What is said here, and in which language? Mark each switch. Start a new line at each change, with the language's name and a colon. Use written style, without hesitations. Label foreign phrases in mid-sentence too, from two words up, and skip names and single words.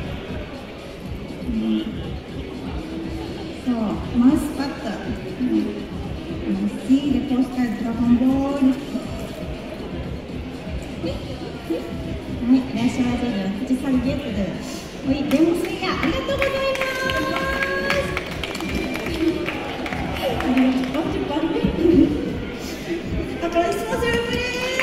French: So, mascotte. Ici, le poster Dragon Ball. Oui, la choisir le petit serviette de. Oui, Demon Slayer.
Japanese: ありがとうございます.
French: Applaudissements s'il vous plaît.